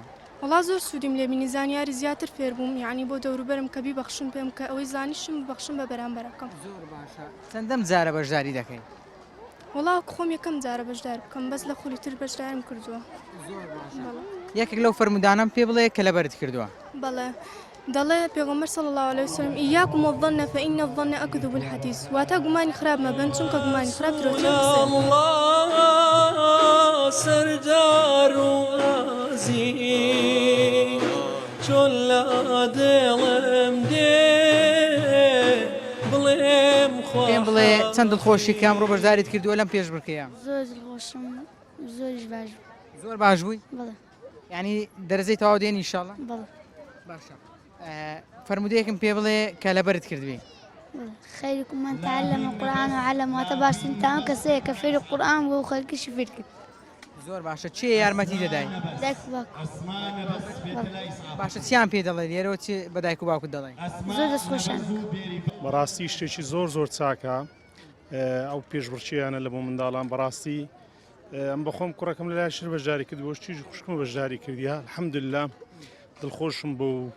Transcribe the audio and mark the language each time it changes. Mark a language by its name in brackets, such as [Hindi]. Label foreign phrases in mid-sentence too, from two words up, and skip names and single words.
[Central Kurdish] وەڵا زۆر سوودیم لێبینی زانیاری زیاتر فێر بووم یعنی بۆ دەوروبەرم کە بیبەخشن پێم کە ئەوەی زانیشم ببەخشم بە بەرامبەرەکەم. زۆر باشە. چەندەم جارە بەشداری دەکەی؟ وەڵا خۆم یەکەم جارە بەشدار بکەم بەس لە خولی تر بەشدارم کردووە. یەکێک لەو فەرمودانەم پێ بڵێ کە لەبەرت کردووە. بەڵێ. دەڵێ پێغەمبەر [Arabic] صلی الله عليه وسلم إياكم والظن فإن الظن أكذب الحديث [Central Kurdish] واتە گومانی خراپ مەبن چونکە گومانی خراپ سەردار و ئازیز چۆن لە دڵم دێ بڵێم خوا پێم بڵێ چەند دڵخۆشی کە ئەمڕۆ بەشداریت کردووە لەم پێشبڕکەیە؟ زۆر دڵخۆشم زۆریش باش. زۆر باش بووی؟ بەڵێ. یعنی دەرەجەی تەواو دێنی ئینشاڵڵا؟ بەڵێ. باشە. فەرمودەیەکم پێ بڵێ کە لەبەرت کردوی. [Arabic] خيركم من تعلم القرآن وعلم [Central Kurdish] واتە باشترین تان کەسەیە کە فێری قورآن بوو و خەڵکیشی فێر کرد. زۆر باشە چێ یارمەتی دەدای؟ دایک و باوک. باشە چیان پێ دەڵێ لێرەوە چی بە دایک و باوکت دەڵێ؟ زۆر دەستخۆشیان. بەڕاستی شتێکی زۆر چاکە ئەو پێشبڕکێیانە لە بۆ منداڵان بەڕاستی ئەم بەخۆم کوڕەکەم لەلای شر بەشداری کردبووە شتیژ خوشکم بەشداری کردیە الحەمدوللا دڵخۆشم بۆ